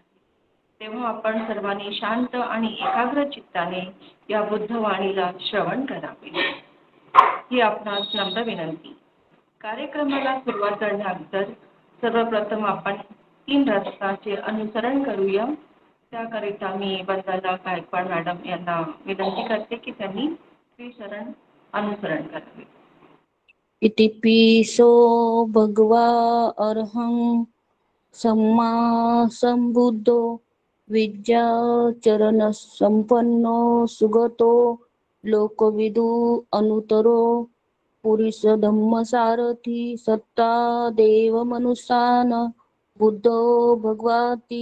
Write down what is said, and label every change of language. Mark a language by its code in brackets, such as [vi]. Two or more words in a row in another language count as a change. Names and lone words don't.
[mr] तेव्हा आपण सर्वांनी शांत आणि एकाग्र चित्ताने या बुद्धवाणीला श्रवण करावे ही आपणास नम्र विनंती। कार्यक्रमाला सुरुवात करण्याअगोदर सर्वप्रथम आपण 3 रस्त्याचे अनुसरण करूया। त्याकरिता मी वंदना गायकवाड मॅडम यांना विनंती करते की त्यांनी श्रीचरण अनुसरण करावे। [pi] इतिपिसो भगवा अरहं सम्मा संबुद्धो विद्याचरण संपन्नो सुगतो लोकविदु अनुतरो पुरुष धम्मसारथी सत्ता देव मनुष्यान बुद्धो भगवती।